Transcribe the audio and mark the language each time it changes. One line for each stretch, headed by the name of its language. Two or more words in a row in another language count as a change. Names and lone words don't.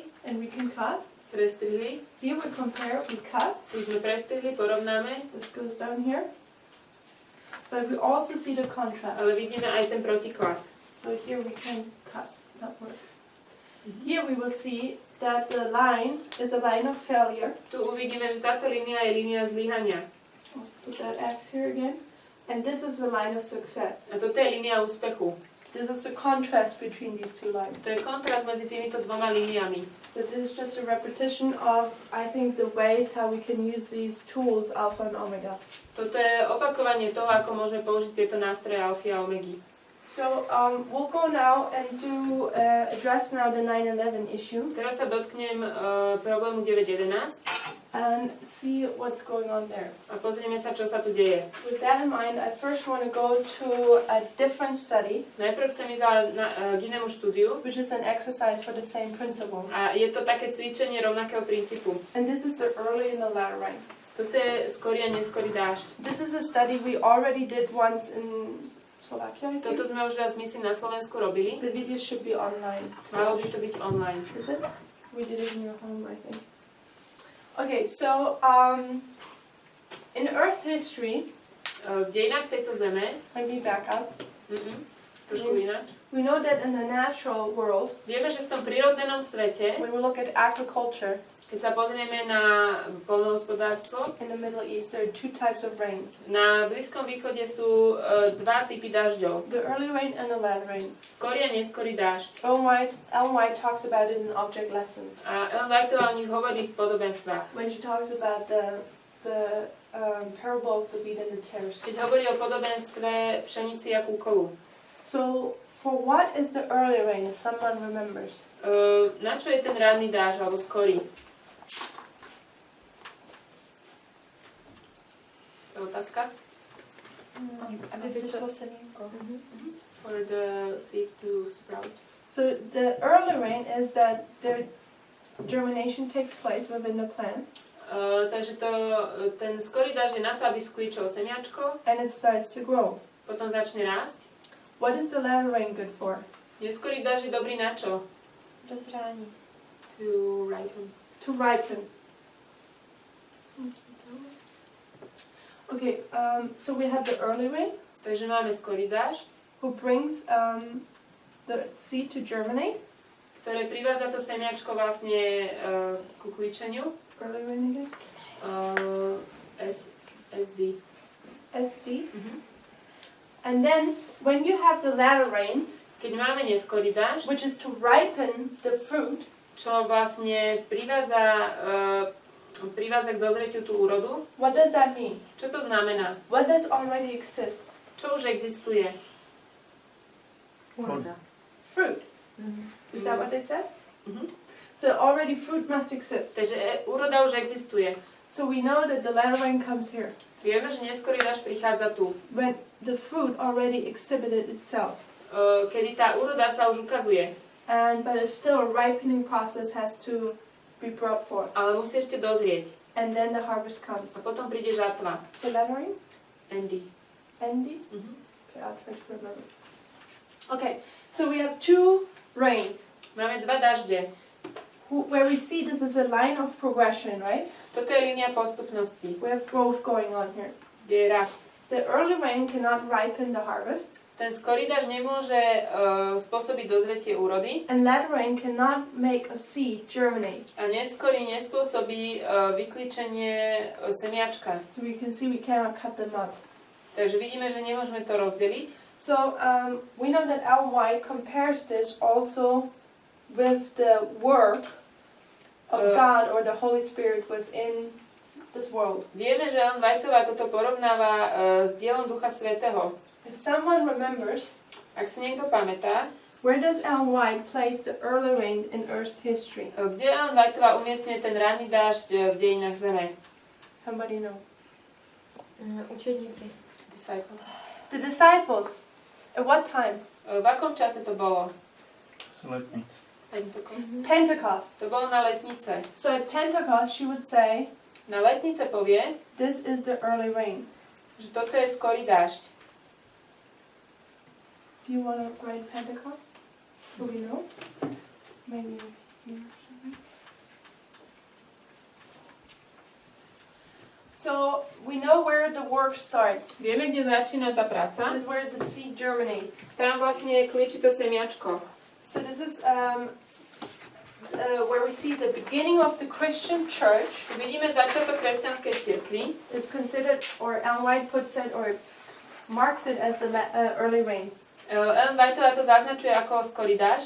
English: And we can cut.
Slovak: Prestrihli.
English: Here we compare, we cut.
Slovak: Tu sme prestrihli, porovnáme.
English: This goes down here. But we also see the contrast.
Slovak: Ale vidíme aj ten protiklad.
English: So here we can cut. That works. Here we will see that the line is a line of failure.
Slovak: Tu uvidíme, že táto línia je línia zlyhania.
English: I'll put that X here again. And this is the line of success.
Slovak: A toto je línia úspechu.
English: This is the contrast between these two lines.
Slovak: To je kontrast medzi týmito dvoma líniami.
English: So this is just a repetition of, I think, the ways how we can use these tools, alpha and omega.
Slovak: Toto je opakovanie toho, ako môžeme použiť tieto nástroje alfy a omegy.
English: So we'll go now and address now the 9/11 issue.
Slovak: Teraz sa dotknem problému 9.11
English: and see what's going on there.
Slovak: A pozrieme sa, čo sa tu deje.
English: With that in mind, I first want to go to a different study.
Slovak: Najprv chcem ísť k inému štúdiu.
English: Which is an exercise for the same principle.
Slovak: A je to také cvičenie rovnakého princípu.
English: And this is the early and the latter rain.
Slovak: Toto je skorý a neskorý dážď.
English: This is a study we already did once in Slovakia.
Slovak: Toto sme už raz, myslím, na Slovensku robili.
English: The video should be online.
Slovak: Malo by to byť online.
English: Is it? We did it in your home, I think. Okay, so in Earth history,
Slovak: v dejinách tejto zeme,
English: let me back up.
Slovak: Trošku ináč.
English: We know that in the natural world,
Slovak: vieme, že v tom prirodzenom svete,
English: when we look at agriculture,
Slovak: keď sa pozrieme na poľnohospodárstvo,
English: in the Middle East there are two types of rains.
Slovak: Na Blízkom východe sú dva typy dažďov.
English: The early rain and the latter rain.
Slovak: Skorý a neskorý dážď.
English: Ellen White talks about it in Object Lessons.
Slovak: A Ellen Whiteová o nich hovorí v podobenstvách.
English: When she talks about the parable of the wheat and the tares.
Slovak: Keď hovorí o podobenstve pšenici a kúkolu.
English: So for what is the early rain, if someone remembers?
Slovak: Na čo je ten ranný dážď alebo skorý? Otázka?
English: For the seed to sprout. So the early rain is that the germination takes place within the plant.
Slovak: Takže ten skorý dážď je na to, aby skvíčalo semiačko.
English: And it starts to grow.
Slovak: Potom začne rásť.
English: What is the latter rain good for?
Slovak: Neskorý dážď je dobrý na čo? Rozrání.
English: To ripen. To ripen. Okay, so we have the early rain.
Slovak: Takže máme skorý dážď.
English: Who brings the seed to germinate.
Slovak: Ktoré privádza to semiačko vlastne ku klíčeniu.
English: Early rain again? SD. SD. And then, when you have the latter rain,
Slovak: keď máme neskorý dážď,
English: which is to ripen the fruit,
Slovak: čo vlastne privádza k dozretiu tú úrodu.
English: What does that mean?
Slovak: Čo to znamená?
English: What does already exist?
Slovak: Čo už existuje?
English: Fruit. Is that what they said? So already fruit must exist.
Slovak: Takže úroda už existuje.
English: So we know that the latter rain comes here.
Slovak: Vieme, že neskorý dážď prichádza tu.
English: When the fruit already exhibited itself.
Slovak: Kedy tá úroda sa už ukazuje.
English: But still a ripening process has to be brought forth.
Slovak: Ale musí ešte dozrieť.
English: and then the harvest comes.
Slovak: A potom príde žatva.
English: So lettering? Andy. Andy? Mhm. Okay, I'll try to remember. Okay, so we have two rains.
Slovak: Máme dva dažde.
English: Where we see this is a line of progression, right?
Slovak: Toto je línia postupnosti,
English: We have growth going on here.
Slovak: kde je rast.
English: The early rain cannot ripen the harvest,
Slovak: Ten skorý dažď nemôže spôsobiť dozretie úrody
English: and latter rain cannot make a seed germinate.
Slovak: a neskorý nespôsobí vyklíčenie semiačka.
English: So we can see we cannot cut them up.
Slovak: Takže vidíme, že nemôžeme to rozdeliť.
English: So we know that Ellen White compares this also with the work of God or the Holy Spirit within this world.
Slovak: Vieme, že Ellen Whiteová toto porovnáva s dielom Ducha Svätého.
English: If someone remembers,
Slovak: Ak si niekto pamätá,
English: where does Ellen White place the early rain in Earth history?
Slovak: kde Ellen Whiteová umiestňuje ten ranný dážď v dejinách Zeme?
English: Somebody know?
Slovak: Učedníci.
English: Disciples. The disciples. At what time?
Slovak: V akom čase to bolo? Letnic.
English: Pentecost.
Slovak: To bolo na letnice.
English: So at Pentecost she would say,
Slovak: Na letnice povie,
English: this is the early rain.
Slovak: že toto je skorý dážď.
English: Do you want to write Pentecost? So we know? Maybe here. So we know where the work starts.
Slovak: Vieme, kde začína tá práca.
English: This is where the seed germinates.
Slovak: Tam vlastne klíči to semiačko.
English: So this is where we see the beginning of the Christian church
Slovak: Vidíme začiatok kresťanskej cirkvi.
English: is considered, or Ellen White puts it, or marks it as the early rain.
Slovak: Ellen Whiteová to zaznačuje ako skorý dážď.